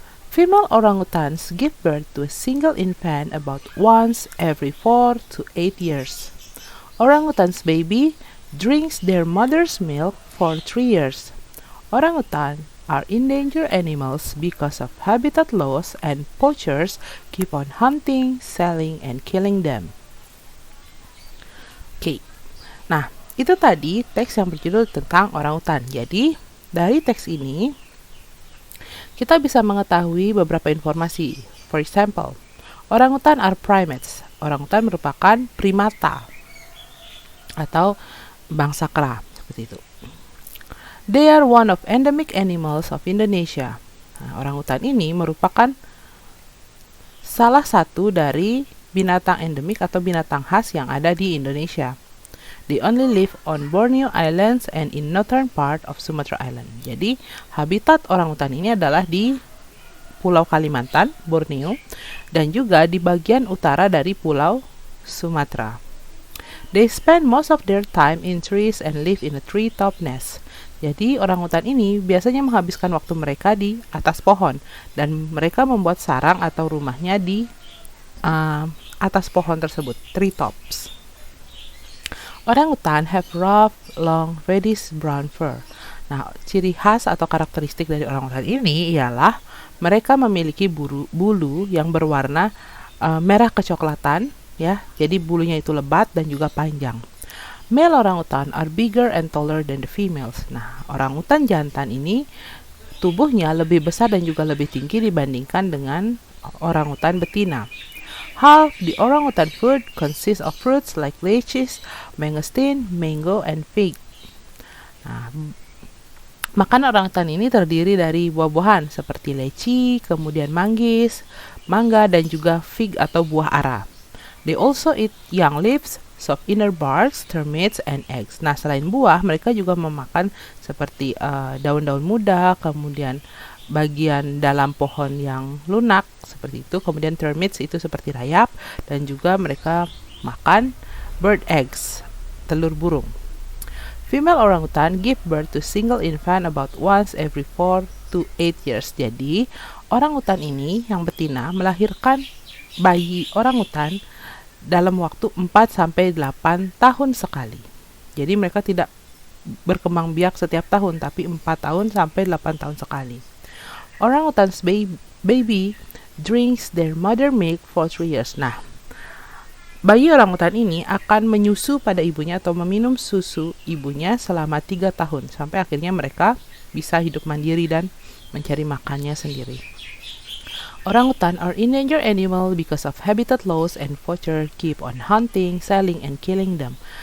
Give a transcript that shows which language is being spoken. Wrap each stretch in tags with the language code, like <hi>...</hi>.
<en>Female orangutans give birth to a single infant about once every 4 to 8 years. Orangutan's baby drinks their mother's milk for 3 years. Orangutan are endangered animals because of habitat loss and poachers keep on hunting, selling, and killing them.</en> <id>Oke, nah itu tadi teks yang berjudul tentang orangutan. Jadi dari teks ini kita bisa mengetahui beberapa informasi.</id> <en>For example, orangutan are primates.</en> <id>Orangutan merupakan primata atau bangsa kera, seperti itu.</id> <en>They are one of endemic animals of Indonesia.</en> <id>Nah, orangutan ini merupakan salah satu dari binatang endemik atau binatang khas yang ada di Indonesia.</id> <en>They only live on Borneo Islands and in northern part of Sumatra Island.</en> <id>Jadi, habitat orangutan ini adalah di Pulau Kalimantan, Borneo, dan juga di bagian utara dari Pulau Sumatera.</id> <en>They spend most of their time in trees and live in a treetop nest.</en> <id>Jadi, orangutan ini biasanya menghabiskan waktu mereka di atas pohon, dan mereka membuat sarang atau rumahnya di atas pohon tersebut, treetops.</id> <en>Orangutan have rough, long, reddish-brown fur.</en> <id>Nah, ciri khas atau karakteristik dari orangutan ini ialah mereka memiliki bulu yang berwarna merah kecoklatan, ya. Jadi bulunya itu lebat dan juga panjang.</id> <en>Male orangutan are bigger and taller than the females.</en> <id>Nah, orangutan jantan ini tubuhnya lebih besar dan juga lebih tinggi dibandingkan dengan orangutan betina.</id> <en>Half the orangutan food consists of fruits like lychees, mangosteen, mango, and fig.</en> <id>Nah, makan orangutan ini terdiri dari buah-buahan seperti leci, kemudian manggis, mangga, dan juga fig atau buah ara.</id> <en>They also eat young leaves, soft inner barks, termites, and eggs.</en> <id>Nah, selain buah, mereka juga memakan seperti daun-daun muda, kemudian bagian dalam pohon yang lunak seperti itu, kemudian termites itu seperti rayap, dan juga mereka makan</id> <en>bird eggs,</en> <id>telur burung.</id> <en>Female orangutan give birth to single infant about once every 4 to 8 years.</en> <id>Jadi, orangutan ini yang betina melahirkan bayi orangutan dalam waktu 4 sampai 8 tahun sekali. Jadi mereka tidak berkembang biak setiap tahun, tapi 4 tahun sampai 8 tahun sekali.</id> <en>Orangutan's baby drinks their mother milk for 3 years.</en> <id>Nah, bayi orangutan ini akan menyusu pada ibunya atau meminum susu ibunya selama 3 tahun sampai akhirnya mereka bisa hidup mandiri dan mencari makannya sendiri.</id> <en>Orangutan are endangered animal because of habitat loss and poachers keep on hunting, selling, and killing them.</en>